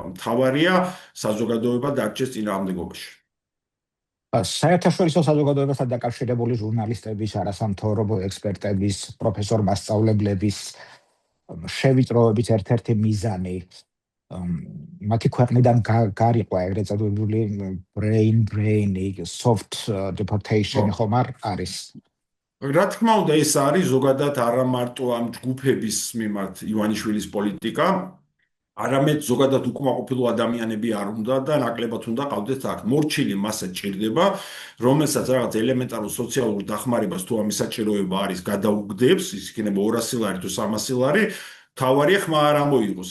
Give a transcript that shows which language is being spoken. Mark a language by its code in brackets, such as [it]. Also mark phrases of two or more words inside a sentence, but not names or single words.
[ka] მთავარია საზოგადოება დარჩეს წინააღმდეგობაში. საერთაშორისო საზოგადოებასთან დაკავშირებული ჟურნალისტების, არასამთავრობო ექსპერტების, პროფესორ მასწავლებლების შევიწროების ერთ-ერთი მიზანი მათი ქვეყნიდან გარიყვა ეგრეთ წოდებული [en] brain drain- [ka] ი, [en] soft deportation [ka] ხომ არ არის? რა თქმა უნდა, ეს არის ზოგადად არა მარტო ამ ჯგუფების მიმართ ივანიშვილის პოლიტიკა, არამედ ზოგადად უკმაყოფილო ადამიანები არ უნდა და ნაკლებად უნდა ყავდეთ აქ. მორჩილი მასა ჭირდება, რომელსაც რაღაც ელემენტარულ სოციალურ დახმარებას თუ ამის საჭიროება არის, გადაუგდებს, ის იქნება 200 ლარი თუ 300 ლარი, თავარია ხმა არ ამოიღოს.